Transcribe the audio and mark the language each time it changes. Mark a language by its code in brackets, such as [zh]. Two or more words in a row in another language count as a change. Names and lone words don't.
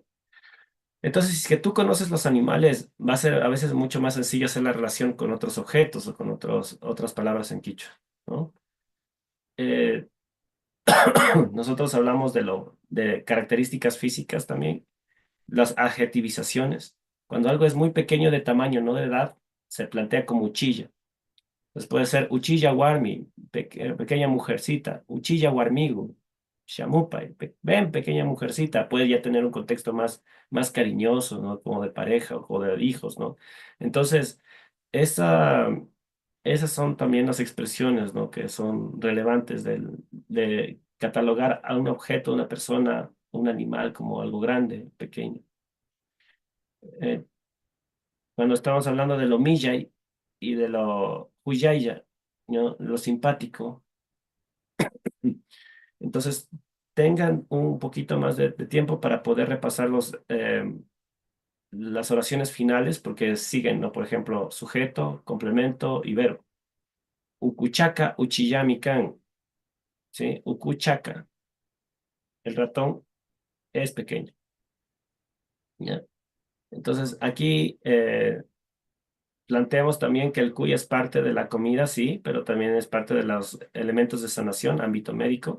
[es] Entonces, si es que tú conoces los animales, va a ser a veces mucho más sencillo hacer la relación con otros objetos o con otras palabras en quichua, ¿no? Eh, nosotros hablamos de características físicas también. Las adjetivizaciones. Cuando algo es muy pequeño de tamaño, no de edad, se plantea como uchilla. Entonces puede ser [qu] uchilla warmi, [es] pequeña mujercita, [qu] uchilla warmigu, shamupai, [es] ven pequeña mujercita, puede ya tener un contexto más cariñoso, ¿no? Como de pareja o de hijos, ¿no? Entonces, esa, esas son también las expresiones, ¿no? Que son relevantes de catalogar a un objeto, una persona, un animal como algo grande, pequeño. Eh, Cuando estamos hablando de lo millay y de lo huyaya, ¿no? Lo simpático, entonces tengan un poquito más de tiempo para poder repasar las oraciones finales, porque siguen, ¿no? Por ejemplo, sujeto, complemento y verbo. [qu] Ukuchaka, uchiyami kan, [es] ¿sí? Ukuchaka, el ratón es pequeño, ¿ya? Entonces aquí planteamos también que el cuy es parte de la comida, sí, pero también es parte de los elementos de sanación, ámbito médico.